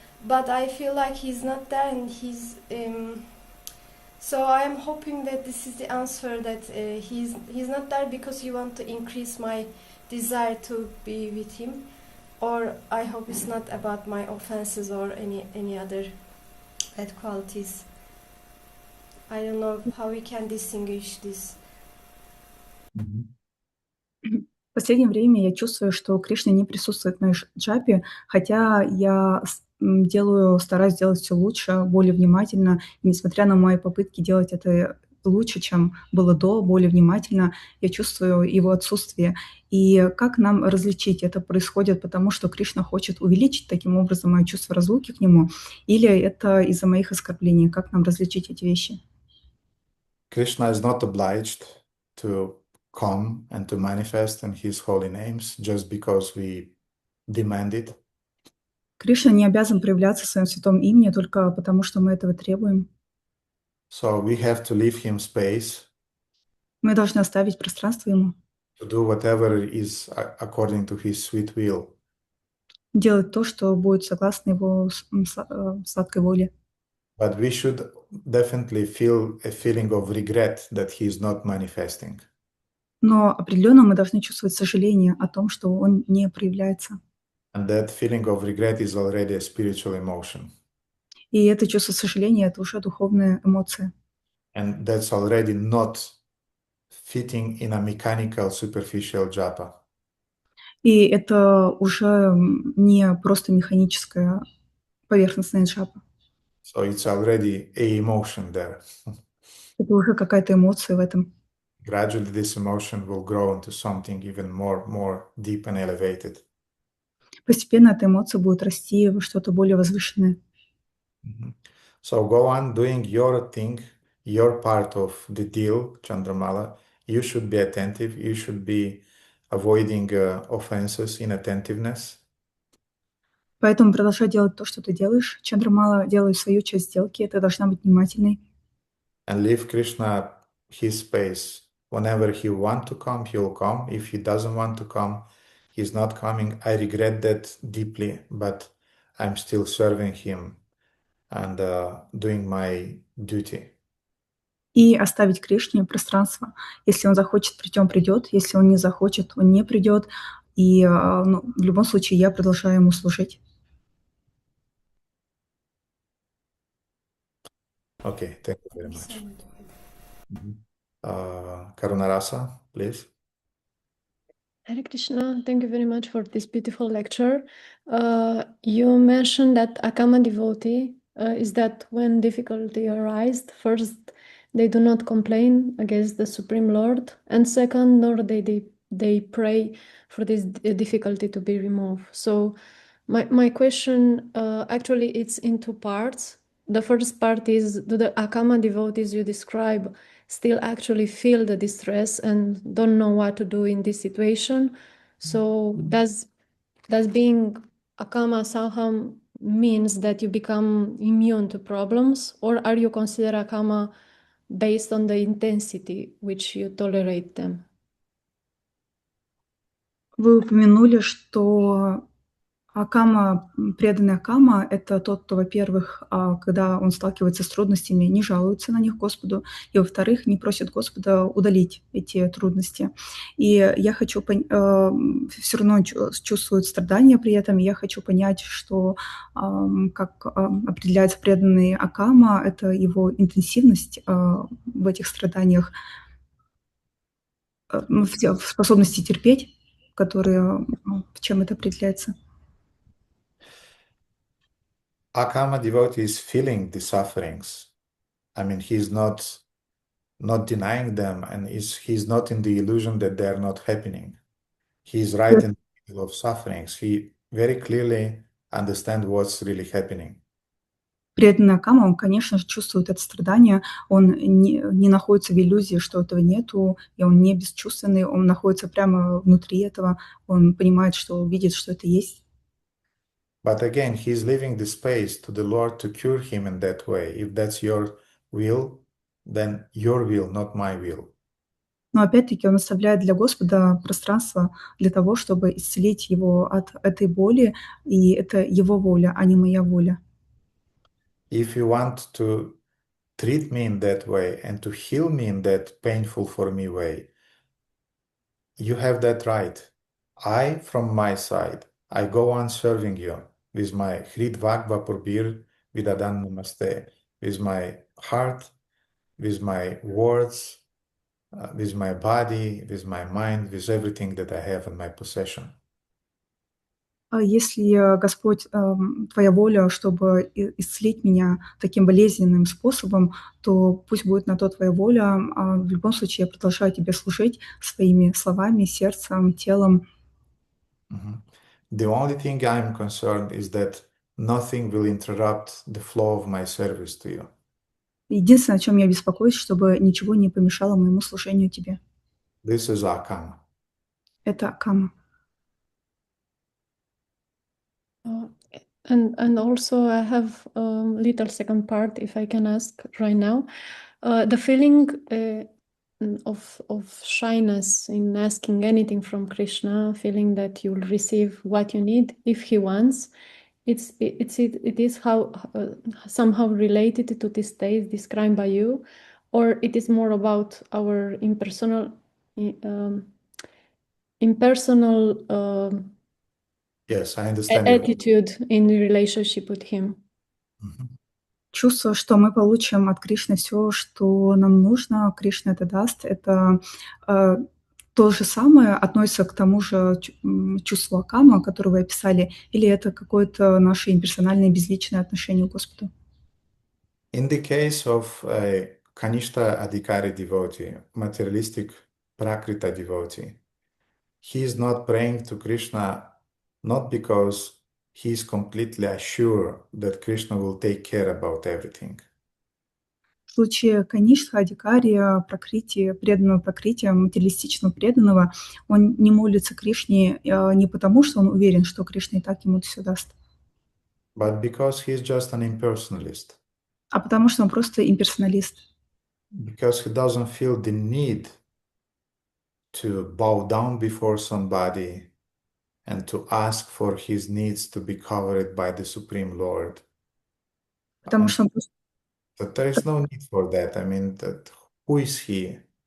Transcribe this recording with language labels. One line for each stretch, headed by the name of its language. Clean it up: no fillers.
English: But I feel like he's not there, and he's. So I am hoping that this is the answer, that he's not there because he wants to increase my desire to be with him. Or I hope it's not about my offenses or any other bad qualities. I don't know how we can distinguish this.
Russian: В последнее время я чувствую, что Кришна не присутствует в моей джапе, хотя я стараюсь делать все лучше, более внимательно. И несмотря на мои попытки делать это лучше, чем было до, более внимательно, я чувствую его отсутствие. И как нам различить? Это происходит потому, что Кришна хочет увеличить таким образом мое чувство разлуки к нему, или это из-за моих оскорблений? Как нам различить эти вещи?
English: Krishna is not obliged to come and to manifest in his holy names just because we demand it.
Russian: Кришна не обязан проявляться в своем святом имени только потому, что мы этого требуем.
English: So we have to leave him space
Russian: Мы должны оставить пространство ему,
English: to do whatever is according to his sweet will.
Russian: делать то, что будет согласно его сладкой воле.
English: But we should definitely feel a feeling of regret that he is not manifesting.
Russian: Но определенно мы должны чувствовать сожаление о том, что он не проявляется.
English: And that feeling of regret is already a spiritual emotion.
Russian: И это чувство сожаления – это уже духовная эмоция.
English: And that's already not fitting in a mechanical, superficial japa.
Russian: И это уже не просто механическая поверхностная джапа.
English: So it's already a emotion there.
Russian: Это уже какая-то эмоция в этом.
English: Gradually, this emotion will grow into something even more deep and elevated.
Russian: Постепенно эта эмоция будет расти во что-то более возвышенное.
English: So go on doing your thing, your part of the deal, Chandramala. You should be attentive. You should be avoiding offenses, inattentiveness.
Russian: Поэтому продолжай делать то, что ты делаешь. Чандрамала, делай свою часть сделки. Ты должна быть внимательной.
English: And leave Krishna his space. Whenever he want to come, he will come. If he doesn't want to come, he's not coming. I regret that deeply, but I'm still serving him and doing my duty.
Russian: И оставить Кришне пространство. Если он захочет прийти, он придет. Если он не захочет, он не придет. И в любом случае я продолжаю ему служить.
English: Okay, thank you very much. Karunarasa, please. Hare Krishna, thank you very much for this beautiful lecture. You mentioned that akama devotee is that when difficulty arises, first they do not complain against the Supreme Lord, and second, nor they pray for this difficulty to be removed. So my question actually it's in two parts. The first part is, do the akama devotees you describe still actually feel the distress and don't know what to do in this situation? So does being akama somehow means that you become immune to problems, or are you consider akama based on the intensity which you tolerate them?
Russian: Вы упомянули, что преданный акама – это тот, кто, во-первых, когда он сталкивается с трудностями, не жалуется на них Господу, и, во-вторых, не просит Господа удалить эти трудности. И я хочу все равно чувствует страдания при этом, и я хочу понять, что как определяется преданный акама – это его интенсивность в этих страданиях, в способности терпеть, в чем это определяется.
English: Akama devotee is feeling the sufferings. I mean, he's not denying them, and he's not in the illusion that they are not happening. He's right in the middle of sufferings. He very clearly understands what's really happening.
Russian: Преданный акама, он, конечно же, чувствует это страдание, он не находится в иллюзии, что этого нету, и он не бесчувственный, он находится прямо внутри этого, он понимает, что видит, что это есть.
English: But again, he's leaving the space to the Lord to cure him in that way. If that's your will, then your will, not my will.
Russian: Но опять-таки он оставляет для Господа пространство для того, чтобы исцелить его от этой боли, и это его воля, а не моя воля.
English: If you want to treat me in that way and to heal me in that painful for me way, you have that right. I, from my side, I go on serving you with my Hrid Vagva Purbir Vidadan Namaste, with my heart, with my words, with my body, with my mind, with everything that I have in my possession.
Russian: Если, Господь, Твоя воля, чтобы исцелить меня таким болезненным способом, то пусть будет на то Твоя воля. В любом случае я продолжаю Тебе служить своими словами, сердцем, телом. Mhm.
English: The only thing I'm concerned is that nothing will interrupt the flow of my service to you.
Russian: Единственное, о чем я беспокоюсь, чтобы ничего не помешало моему служению Тебе.
English: This is akama.
Russian: Это акама.
English: And also I have little second part, if I can ask right now. The feeling of shyness in asking anything from Krishna, feeling that you'll receive what you need if he wants. It is how somehow related to this state described by you, or it is more about our impersonal Yes, I understand you. attitude in relationship with him. Mhm.
Russian: Чувство, что мы получим от Кришны все, что нам нужно, Кришна это даст, это то же самое относится к тому же чувству акама, которое вы описали, или это какое-то наше имперсональное безличное отношение к Господу?
English: In the case of a Kanishta Adhikari devotee, materialistic Prakrita devotee, he is not praying to Krishna not because he is completely assured that Krishna will take care about everything.
Russian: В случае Канишха, Адикария, Пракрити, преданного Пракрити, материалистичного преданного, он не молится Кришне не потому, что он уверен, что Кришна и так ему все даст,
English: But because he is just an impersonalist,
Russian: а потому что он просто имперсоналист.
English: because he doesn't feel the need to bow down before somebody and to ask for his needs to be covered by the Supreme Lord.
Russian: Потому что он просто
English: But there is no need for that. I mean, who is he?